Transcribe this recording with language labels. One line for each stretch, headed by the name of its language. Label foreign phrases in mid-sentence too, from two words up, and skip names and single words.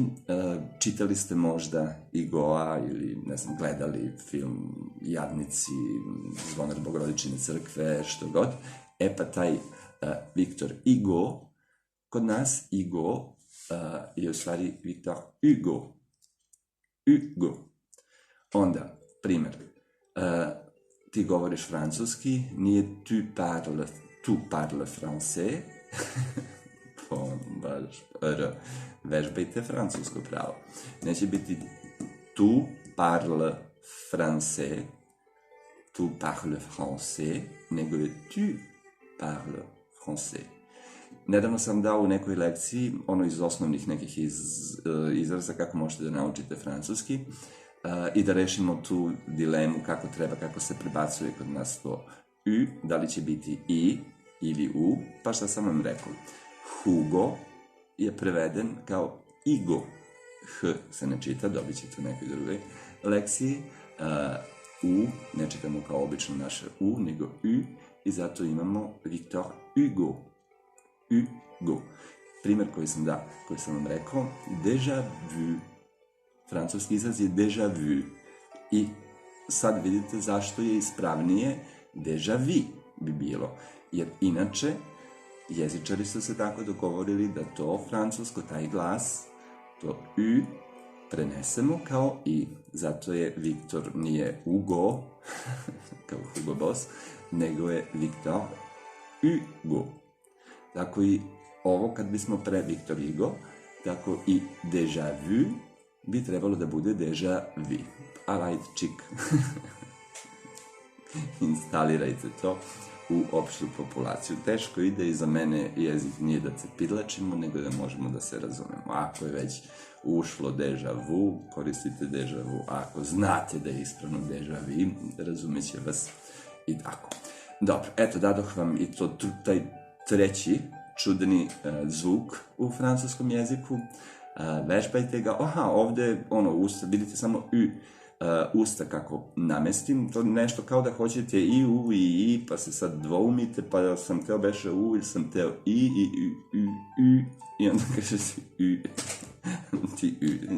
Serbian: Čitali ste možda Igoa ili, ne znam, gledali film Jadnici, Zvonar Bogorodičine crkve, što god. Pa taj Viktor Hugo, kod nas Hugo je u stvari Victor Hugo. Hugo. Onda, primjer, ti govoriš francuski, nije
French: tu parle français,
Serbian: vežbajte francusko pravo. Neće biti
French: tu parle français, tu parle français,
Serbian: nego je
French: tu parle français.
Serbian: Nedavno sam dao u nekoj lekciji, ono iz osnovnih nekih izraza kako možete da naučite francuski i da rešimo tu dilemu kako se prebacuje kod nas to u, da li će biti i ili u, pa šta sam vam rekao. Hugo je preveden kao Igo. H se ne čita, dobit ćete u nekoj drugoj lekciji. U ne čitamo kao obično naše u, nego u, i zato imamo Victor Hugo. Hugo. Primjer koji sam vam rekao,
French: déjà vu.
Serbian: Francuski izraz je
French: déjà vu.
Serbian: I sad vidite zašto je ispravnije
French: déjà vu
Serbian: bi bilo. Jer inače, jezičari su se tako dogovorili da to francusko, taj glas, to u, prenesemo kao i. Zato je Viktor nije Hugo, kao Hugo Boss, nego je Victor Hugo. Tako i ovo kad bismo pre Victor Hugo, tako i
French: déjà vu
Serbian: bi trebalo da bude
French: déjà vu.
Serbian: Alright, čik. Instalirajte to u opštu populaciju. Teško ide i za mene jezik nije da cepidlačimo, nego da možemo da se razumemo. Ako je već ušlo
French: déjà vu,
Serbian: koristite
French: déjà vu.
Serbian: Ako znate da je ispravno
French: déjà vu,
Serbian: razumeće vas i tako. Dobro, eto, dadoh vam i to taj treći čudni zvuk u francuskom jeziku. Vežbajte ga. Ovde, usta, vidite samo u, usta kako namestim, to nešto kao da hoćete i u i i, pa se sad dvoumite, pa sam teo beše u ili sam teo i onda kažete u.